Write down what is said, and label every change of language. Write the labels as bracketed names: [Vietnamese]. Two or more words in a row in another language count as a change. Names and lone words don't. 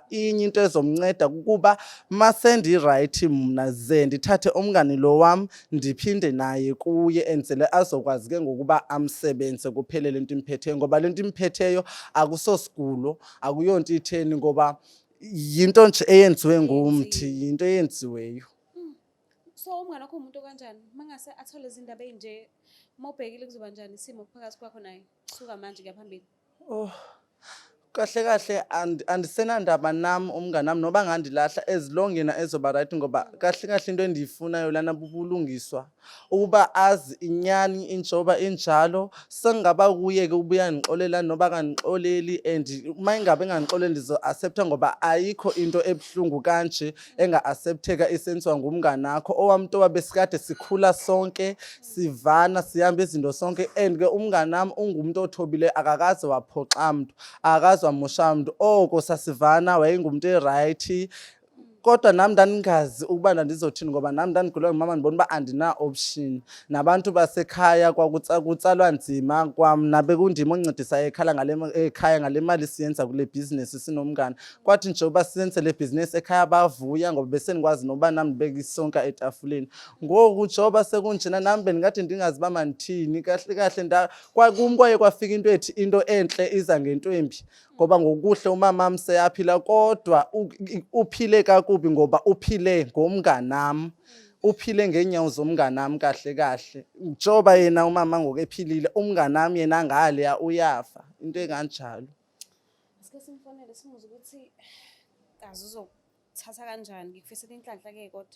[Xhosa] Inye into ezomnceda kukuba masendirayithi mna ze ndithathe umngani lo wam ndiphinde naye kuye enzele azokwazi ke ngokuba amsebenze kuphele le nto imphetheyo. Ngoba le nto imphetheyo akusosigulo, akuyonto itheni ngoba yinto nje eyenziwe ngumthi, yinto eyenziweyo. [Zulu] So umngani wakho umuntu kanjani? Mangase athole izindaba ezinje, mawubhekile kuzoba njani isimo phakathi kwakho naye suka manje kuya phambili? [Xhosa] Kahle kahle andisenandaba nam umngani nami noba ngandilahla [English] as long [Xhosa] yena ezoba right ngoba kahle kahle into endiyifunayo lana bubulungiswa ukuba azi inyani injoba injalo. Sengingaba kuye-ke ubuya ndixolela noba kandixoleli and uma ingabe engandixoleli ndizo-accepta ngoba ayikho into ebuhlungu kanje enga-accepteka isenziwa ngumngani wakho. Owamntu besikade sikhula sonke sivana sihamba izinto sonke and ke umngani nami ungumuntu othobileyo akakaze waphoxa mntu, akakaze wamosha mntu. Oko sasivana wayengumntu erayithi kodwa nami ndandingazi ukuba ndandizothini ngoba nami ndandigulelwa ngumama ndibona uba andina-option. Nabantu basekhaya kutsalwa nzima kwamna bekundima oncedisa ekhaya ngale mali siyenza kule bhizinesi sinomngani. Kwathi nje uba siyenze le bhizinesi ekhaya bavuya ngoba besendikwazi noba nami ndibeke isonka etafuleni. Ngoku njengoba sekunjena nami bendingathi ndingazi uba mandithini. Kahle kahle kum kwaye kwafika into ethi into entle iza ngento embi ngoba ngokuhle umamam seyaphila kodwa uphile kakubi ngoba uphile ngomnganam, uphile ngeenyawo zomnganam kahle kahle. Njengoba yena umama ngoku ephilile umnganam yena ngaleya uyafa, into enganjalo. [Zulu] Sike simfonele simuze ukuthi kazi uzothatha kanjani, ngikufisela inhlanhla-ke kodwa.